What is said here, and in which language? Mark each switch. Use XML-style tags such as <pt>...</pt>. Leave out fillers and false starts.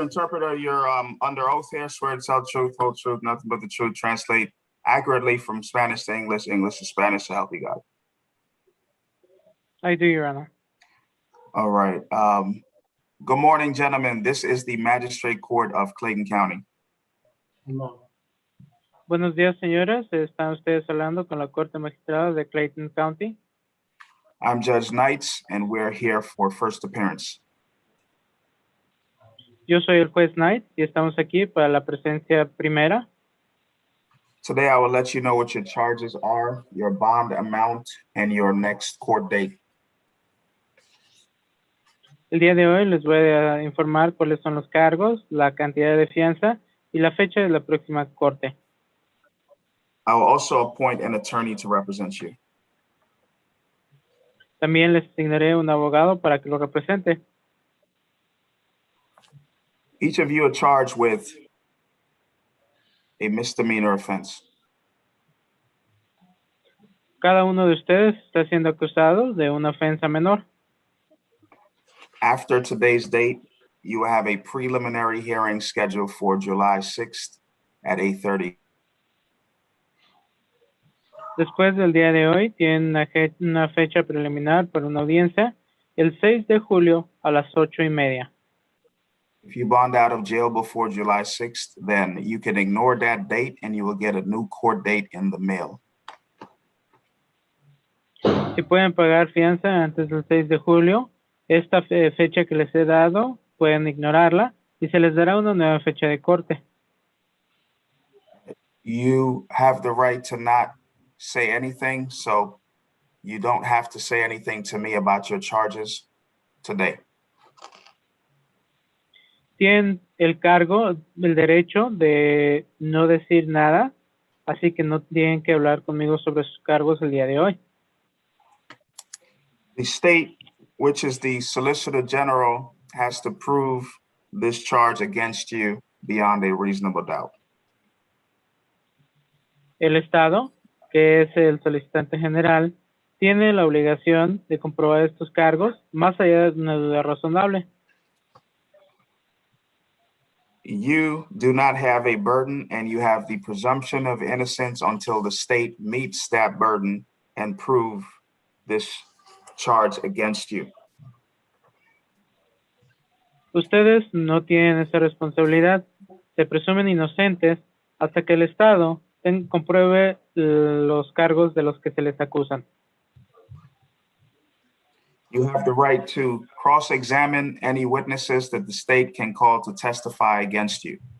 <en>Interpreter, you're under oath here. Swear to tell the truth, whole truth, nothing but the truth. Translate accurately from Spanish to English, English to Spanish. So help you God. I do, Your Honor. All right. Good morning, gentlemen. This is the Magistrate Court of Clayton County.</en> <es>Buenos días, señores. Están ustedes hablando con la Corte Magistrada de Clayton County.</es> <en>I'm Judge Knights, and we're here for first appearance.</en> <es>Yo soy el juez Knight y estamos aquí para la presencia primera.</es> <en>Today, I will let you know what your charges are, your bond amount, and your next court date.</en> <es>El día de hoy les voy a informar cuáles son los cargos, la cantidad de fianza y la fecha de la próxima corte.</es> <en>I will also appoint an attorney to represent you.</en> <es>También les asignaré un abogado para que lo represente.</es> <en>Each of you are charged with a misdemeanor offense.</en> <es>Cada uno de ustedes está siendo acusado de una ofensa menor.</es> <en>After today's date, you will have a preliminary hearing scheduled for July 6th at 8:30.</en> <es>Después del día de hoy, tienen una fecha preliminar para una audiencia el 6 de julio a las 8:30.</es> <en>If you bond out of jail before July 6th, then you can ignore that date and you will get a new court date in the mail.</en> <es>Si pueden pagar fianza antes del 6 de julio, esta fecha que les he dado, pueden ignorarla y se les dará una nueva fecha de corte.</es> <en>You have the right to not say anything, so you don't have to say anything to me about your charges today.</en> <es>Tienen el derecho de no decir nada, así que no tienen que hablar conmigo sobre sus cargos el día de hoy.</es> <en>The state, which is the Solicitor General, has to prove this charge against you beyond a reasonable doubt.</en> <es>El Estado, que es el solicitante general, tiene la obligación de comprobar estos cargos más allá de una duda razonable.</es> <en>You do not have a burden and you have the presumption of innocence until the state meets that burden and prove this charge against you.</en> <es>Ustedes no tienen esa responsabilidad. Se presumen inocentes hasta que el Estado compruebe los cargos de los que se les acusan.</es> <en>You have the right to cross-examine any witnesses that the state can call to testify against you.</en>